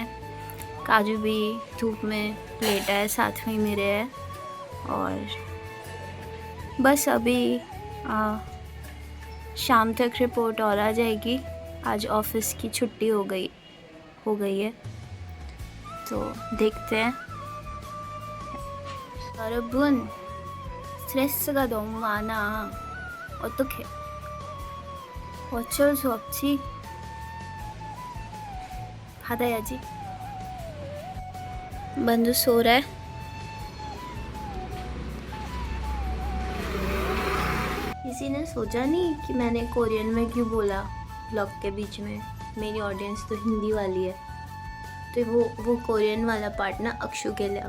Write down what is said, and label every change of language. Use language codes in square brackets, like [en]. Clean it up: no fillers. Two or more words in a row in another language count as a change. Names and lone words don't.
[hi] काजू भी धूप में लेटा है, साथ में मेरे है। और बस अभी शाम तक रिपोर्ट और आ जाएगी। आज ऑफिस की छुट्टी हो गई है, तो देखते हैं। [ko] 여러분 스트레스가 너무 많아. 어떡해? 어쩔 수 없지. 받아야지. [hi] बंधु सो रहा है। किसी ने सोचा नहीं कि मैंने कोरियन में क्यों बोला ब्लॉग के बीच में। मेरी ऑडियंस तो हिंदी वाली है, तो वो कोरियन वाला पार्ट ना अक्षु के लिए।